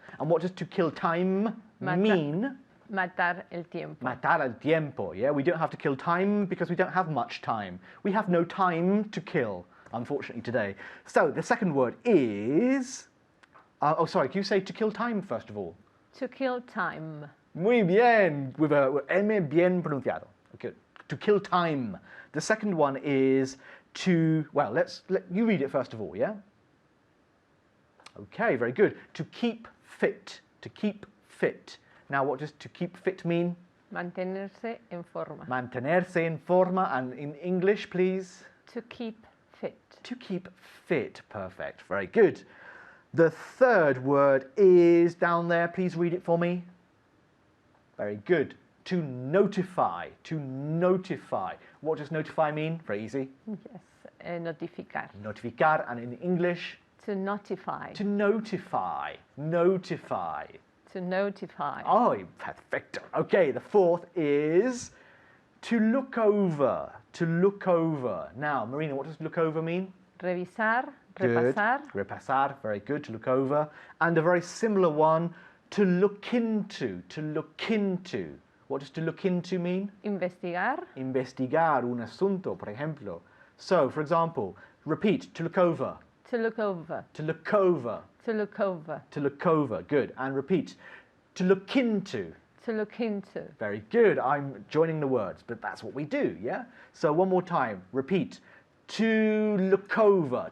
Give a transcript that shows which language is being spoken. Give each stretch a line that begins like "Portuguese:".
English: And what does to kill time mean?
Spanish: Matar el tiempo. Matar el tiempo.
English: Yeah, we don't have to kill time because we don't have much time. We have no time to kill, unfortunately, today. So the second word is... can you say to kill time first of all? To kill time.
Spanish: Muy bien, with a M bien pronunciado.
English: Okay. To kill time. The second one is to, well, let you read it first of all, yeah? Okay, very good. To keep fit. To keep fit. Now, what does to keep fit mean?
Spanish: Mantenerse en forma. Mantenerse en forma,
English: and in English, please? To keep fit. To keep fit. Perfect. Very good. The third word is down there. Please read it for me. Very good. To notify. To notify. What does notify mean? Very easy.
Spanish: Yes. Notificar.
English: Notificar, and in English? To notify. To notify. Notify. To notify.
Spanish: Oh, perfecto.
English: Okay, the fourth is to look over. To look over. Now, Marina, what does look over mean?
Spanish: Revisar.
English: Good.
Spanish: Repasar.
English: Repasar, very good. To look over. And a very similar one, to look into. To look into. What does to look into mean?
Spanish: Investigar. Investigar un asunto, por ejemplo.
English: So, for example, repeat, to look over. To look over. To look over. To look over. To look over, good. And repeat, to look into. To look into. Very good. I'm joining the words, but that's what we do, yeah? So one more time, repeat, to look over.